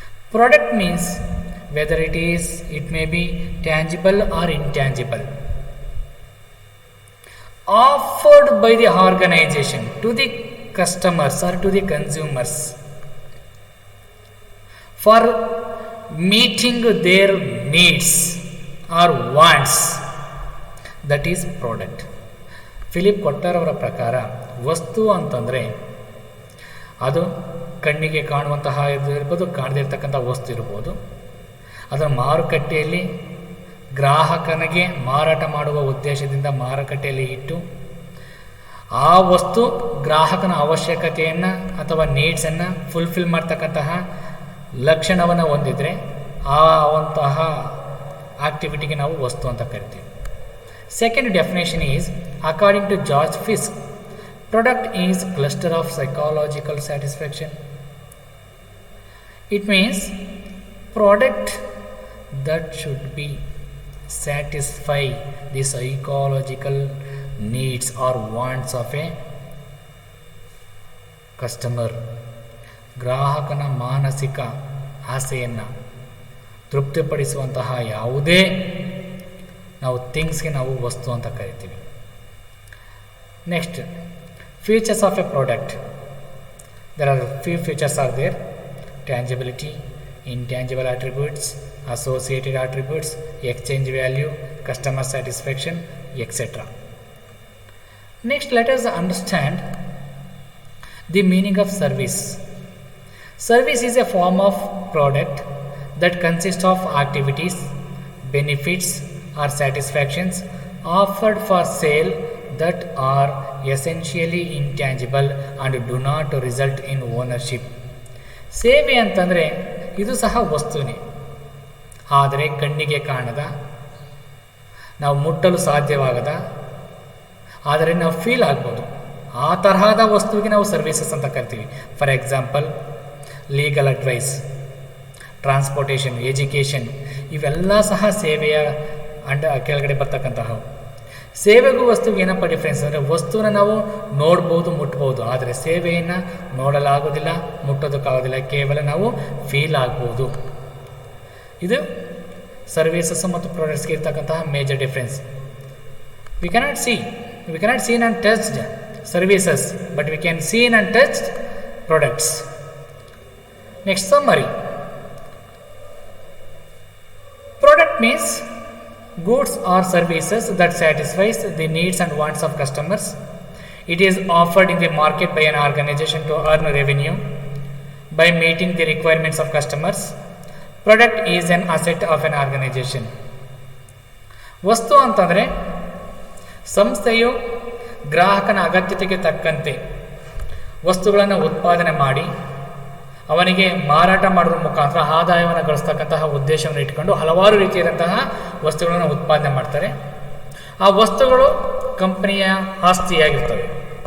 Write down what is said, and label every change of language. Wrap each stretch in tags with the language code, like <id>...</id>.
<en>Product means whether it may be tangible or intangible, offered by the organization to the customers or to the consumers for meeting their needs or wants. That is product.</en> <kn>Philip ಕೊಟ್ಲರ್ ಅವರ ಪ್ರಕಾರ ವಸ್ತು ಅಂತಂದರೆ ಅದು ಕಣ್ಣಿಗೆ ಕಾಣುವಂತಹ ಇರ್ಬೋದು, ಕಾಣದೇ ಇರತಕ್ಕಂಥ ವಸ್ತು ಇರ್ಬೋದು. ಅದನ್ನು ಮಾರುಕಟ್ಟೆಯಲ್ಲಿ ಗ್ರಾಹಕನಿಗೆ ಮಾರಾಟ ಮಾಡುವ ಉದ್ದೇಶದಿಂದ ಮಾರುಕಟ್ಟೆಯಲ್ಲಿ ಇಟ್ಟು ಆ ವಸ್ತು ಗ್ರಾಹಕನ ಅವಶ್ಯಕತೆಯನ್ನು ಅಥವಾ ನೀಡ್ಸನ್ನು ಫುಲ್ಫಿಲ್ ಮಾಡ್ತಕ್ಕಂತಹ ಲಕ್ಷಣವನ್ನು ಹೊಂದಿದರೆ ಆ ಅಂತಹ ಆಕ್ಟಿವಿಟಿಗೆ ನಾವು ವಸ್ತು ಅಂತ ಕರಿತೀವಿ.</kn> <en>Second definition is, according to George Fisk, product is cluster of psychological satisfaction. It means product that should be satisfy the psychological needs or wants of a customer.</en> <kn>ಗ್ರಾಹಕನ ಮಾನಸಿಕ ಆಸೆಯನ್ನು ತೃಪ್ತಿಪಡಿಸುವಂತಹ ಯಾವುದೇ ನಾವು ಥಿಂಗ್ಸ್ಗೆ ನಾವು ವಸ್ತು ಅಂತ ಕರಿತೀವಿ.</kn> <en>Next, features of a product. There are few features are there: tangibility, intangible attributes, associated attributes, exchange value, customer satisfaction, etc. Next, let us understand the meaning of service. Service is a form of product that consists of activities, benefits, or satisfactions offered for sale that are essentially intangible and do not result in ownership.</en> <kn>ಸೇವೆ ಅಂತಂದರೆ ಇದು ಸಹ ವಸ್ತುನೇ, ಆದರೆ ಕಣ್ಣಿಗೆ ಕಾಣದ, ನಾವು ಮುಟ್ಟಲು ಸಾಧ್ಯವಾಗದ, ಆದರೆ ನಾವು ಫೀಲ್ ಆಗ್ಬೋದು, ಆ ತರಹದ ವಸ್ತುವಿಗೆ ನಾವು ಸರ್ವಿಸಸ್ ಅಂತ ಕರಿತೀವಿ.</kn> <en>for example,</en> <kn>legal advice, transportation, education, ಇವೆಲ್ಲ ಸಹ ಸೇವೆಯ ಕೆಳಗಡೆ ಬರ್ತಕ್ಕಂತಹವು. ಸೇವೆಗೂ ವಸ್ತುವಿಗೆ ಏನಪ್ಪ ಡಿಫ್ರೆನ್ಸ್ ಅಂದರೆ, ವಸ್ತುವನ್ನು ನಾವು ನೋಡ್ಬೋದು, ಮುಟ್ಬೋದು, ಆದರೆ ಸೇವೆಯನ್ನು ನೋಡಲಾಗೋದಿಲ್ಲ, ಮುಟ್ಟೋದಕ್ಕಾಗೋದಿಲ್ಲ, ಕೇವಲ ನಾವು ಫೀಲ್ ಆಗ್ಬೋದು. ಇದು ಸರ್ವಿಸಸ್ ಮತ್ತು ಪ್ರಾಡಕ್ಟ್ಸ್ಗೆ ಇರ್ತಕ್ಕಂತಹ</kn> <en>Major difference. We cannot seen and touched services, but we can seen and touched products. Next, summary. Product means goods or services that satisfies the needs and wants of customers. It is offered in the market by an organization to earn revenue by meeting the requirements of customers. Product is an asset of an organization.</en> <kn>ವಸ್ತು ಅಂತಂದರೆ ಸಂಸ್ಥೆಯು ಗ್ರಾಹಕನ ಅಗತ್ಯತೆಗೆ ತಕ್ಕಂತೆ ವಸ್ತುಗಳನ್ನು ಉತ್ಪಾದನೆ ಮಾಡಿ ಅವನಿಗೆ ಮಾರಾಟ ಮಾಡೋದ್ರ ಮುಖಾಂತರ ಆದಾಯವನ್ನು ಗಳಿಸ್ತಕ್ಕಂತಹ ಉದ್ದೇಶವನ್ನು ಇಟ್ಕೊಂಡು ಹಲವಾರು ರೀತಿಯಾದಂತಹ ವಸ್ತುಗಳನ್ನು ಉತ್ಪಾದನೆ ಮಾಡ್ತಾರೆ. ಆ ವಸ್ತುಗಳು ಕಂಪನಿಯ ಆಸ್ತಿಯಾಗಿರ್ತವೆ.</kn>